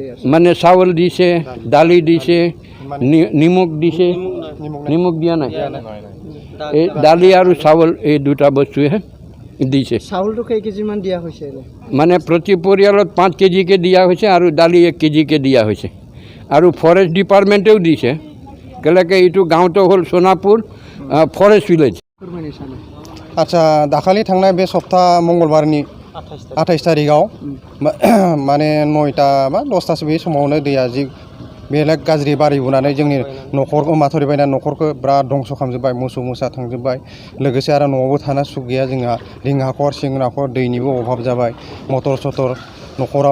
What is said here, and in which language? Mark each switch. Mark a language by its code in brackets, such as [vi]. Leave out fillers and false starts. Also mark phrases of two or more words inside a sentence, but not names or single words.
[as] মানে চাউল দিছে দালি দিছে নিমখ দিছে নিমখ দিয়া নাই এই দালি আৰু চাউল এই দুটা বস্তুহে দিছে চাউলটো কেই কেজিমান দিয়া হৈছে মানে প্ৰতি পৰিয়ালত 5 কেজিকৈ দিয়া হৈছে আৰু দালি 1 কেজিকৈ দিয়া হৈছে আৰু [en] forest departmentও [as] দিছে কেলেকে এইটো গাঁৱটো হ'ল সোনাপুৰ ফৰেষ্ট ভিলেজ [brx] आच्छा दाखालि थांनाय बे सप्ता मंगलबारनि 28 तारिखआव माने 9टा बा 10टासो बे समावनो दैया जि बेलेग गाज्रि बारिबोनानै जोंनि न'खरखौ माथावरि बायनानै न'खरखौ बिराद दंस' खालामजोब्बाय मोसौ मोसा थांजोब्बाय लोगोसे आरो न'आवबो थानो सुख गैया जोंहा रिं हाखर सिं हाखर दैनिबो अभाब जाबाय मटर सटर न'खराव